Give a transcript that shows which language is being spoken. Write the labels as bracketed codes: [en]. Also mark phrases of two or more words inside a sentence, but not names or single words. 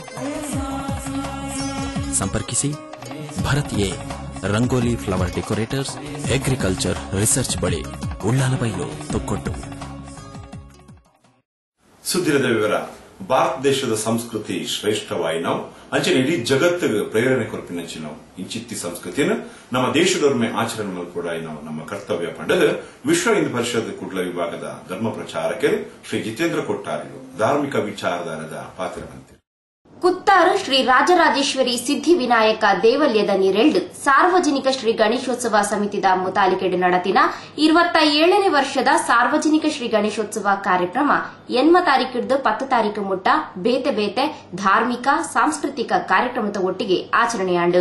[kn] ಸಂಪರ್ಕಿಸಿ ಭರತಿಯೇ ರಂಗೋಲಿ ಫ್ಲವರ್ ಡೆಕೋರೇಟರ್ಸ್, ಅಗ್ರಿಕಲ್ಚರ್ ರಿಸರ್ಚ್ ಬಳಿ, ಉಳ್ಳಾಲಬೈಲು, ತುಕ್ಕೊಟ್ಟು. [tcy] ಸುದ್ದಿರದ ವಿವರ. ಭಾರತ ದೇಶದ ಸಂಸ್ಕೃತಿ ಶ್ರೇಷ್ಠವಾಯಿ ನಾವು ಅಂಚನೆ ಇಡೀ ಜಗತ್ತಿಗೆ ಪ್ರೇರಣೆ ಕೊರಪಿನಂಚಿ ನಾವು ಇಂಚಿತ್ತಿ ಸಂಸ್ಕೃತಿಯನ್ನು ನಮ್ಮ ದೇಶದೊರ್ಮೆ ಆಚರಣೆ ಕೂಡ ನಾವು ನಮ್ಮ ಕರ್ತವ್ಯ ಪಂಡದ ವಿಶ್ವ ಹಿಂದೂ ಪರಿಷತ್ ಕುಡ್ಲ ವಿಭಾಗದ ಧರ್ಮ ಪ್ರಚಾರಕರು ಶ್ರೀ ಜಿತೇಂದ್ರ ಕೊಟ್ಟಾರಿಲು ಧಾರ್ಮಿಕ ವಿಚಾರಧಾರದ ಪಾತ್ರವಂತೆ. ಕುತ್ತಾರು ಶ್ರೀ ರಾಜರಾಜೇಶ್ವರಿ ಸಿದ್ಧಿವಿನಾಯಕ ದೇವಲ್ಯದ ನಿರೆಳ್ದು ಸಾರ್ವಜನಿಕ ಶ್ರೀ ಗಣೇಶೋತ್ಸವ ಸಮಿತಿದ ಮುತಾಲಿಕೆಡೆ ನಡತಿನ 27ನೇ ವರ್ಷದ ಸಾರ್ವಜನಿಕ ಶ್ರೀ ಗಣೇಶೋತ್ಸವ ಕಾರ್ಯಕ್ರಮ 8 ತಾರೀಕಿಡ್ದು 10 ತಾರೀಕು ಮುಟ್ಟ ಬೇತೆ ಬೇತೆ ಧಾರ್ಮಿಕ ಸಾಂಸ್ಕೃತಿಕ ಕಾರ್ಯಕ್ರಮದ ಒಟ್ಟಿಗೆ ಆಚರಣೆಯಾಂಡು.